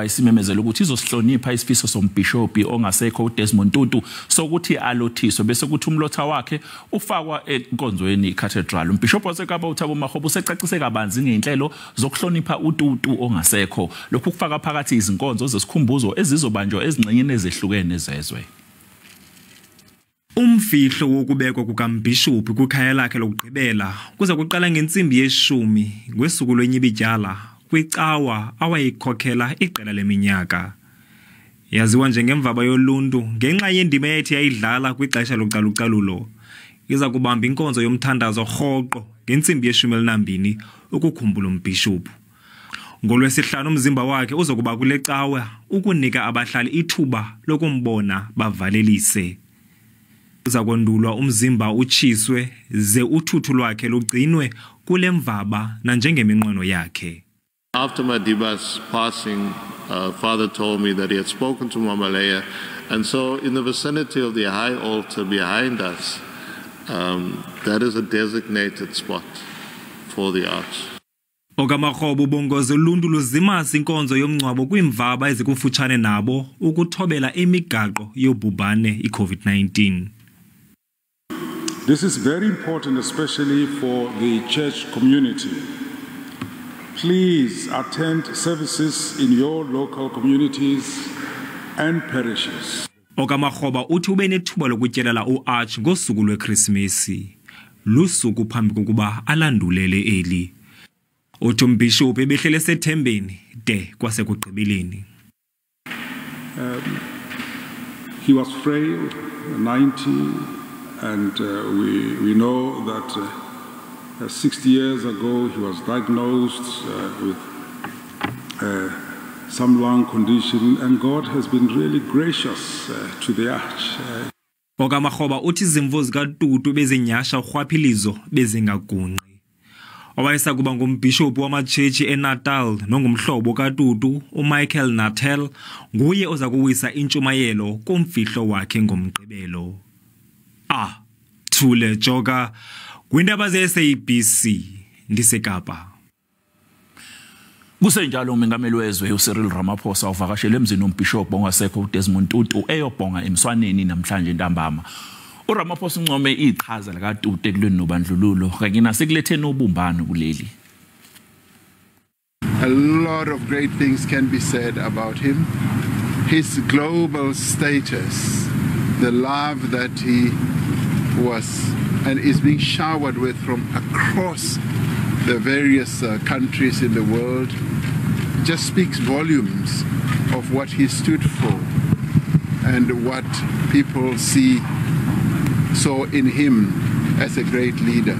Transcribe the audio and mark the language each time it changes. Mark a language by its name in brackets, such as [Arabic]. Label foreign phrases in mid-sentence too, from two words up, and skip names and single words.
[Zulu] isimemezela ukuthi izosihlonipha isifiso sombhishobhi ongasekho uDesmond Tutu sokuthi alothiswe bese kuthi umlotha wakhe ufakwa enkonzweni iCathedral. Umbhishobhi waseKapa uThabo Makgoba usecacise kabanzi ngeinhlelo zokuhlonipha uTutu ongasekho. Lokhu kufaka phakathi izinkonzo zesikhumbuzo ezizobanjwa ezingxenyeni ezehlukene zezwe. [Xhosa] Umfihlo wokubekwa kukambhishophi kukhaya lakhe lokugqibela kuza kuqala ngensimbi ye-10 ngosuku lweNyibidyala kwicawa awayikhokhela iqela leminyaka. Yaziwa njengemvaba yoluntu ngenxa yendima ethi yayidlala kwixesha localucalulo. Iza kubamba inkonzo yomthandazo rhoqo ngensimbi ye-12 ukukhumbula umbhishophu. [Zulu] NgoLwesihlanu umzimba wakhe uzokuba kule cawa ukunika abahlali ithuba lokumbona bavalelise. [Xhosa] Uza kwendulwa umzimba utshiswe ze uthuthu lwakhe lugcinwe kule mvaba nanjengeminqweno yakhe. [English] After Madiba's passing, Father told me that he had spoken to Mama Leah, and so in the vicinity of the high altar behind us, that is a designated spot for the arch. [Xhosa] Okamakgoba ubongoza uluntu luzimasa inkonzo yomngcwabo kwimvaba ezikufutshane nabo ukuthobela imigaqo yobhubhane iCovid-19. [English] This is very important, especially for the church community. Please attend services in your local communities and parishes. [Xhosa] Okamakgoba uthi ube nethuba lokutyelela uArch ngosuku lweKrisimesi. Lusuku phambi kokuba alandulele eli. Uthi umbhishophi ebehlele sethembeni de kwasekugqibeleni. [English] He was frail, 90, and we know that 60 years ago he was diagnosed with some lung condition, and God has been really gracious to the Arch. [Xhosa] Okamakgoba uthi izimvo zikaTutu bezinyasha urhwaphilizo bezingagunqi. Owayesakuba ngumbhishophi wamatshetshi eNatal nongumhlobo kaTutu uMichael Natel nguye oza kuwisa intshumayelo kumfihlo wakhe ngomgqibelo. Thule Joka kwindaba zeSABC ndiseKapa. [Zulu] Kusenjalo umengameli wezwe uCyril Ramaphosa uvakashele emzini wombhishophi ongasekho uDesmond Tutu eyobhonga emswaneni namhlanje ntambama. uRamaphosa uncome iqhaza lakaTutu ekulweni nobandlululo kanye nasekuletheni ubumbano kuleli. [English] A lot of great things can be said about him. His global status, the love that he was and is being showered with from across the various countries in the world, just speaks volumes of what he stood for and what people saw in him as a great leader.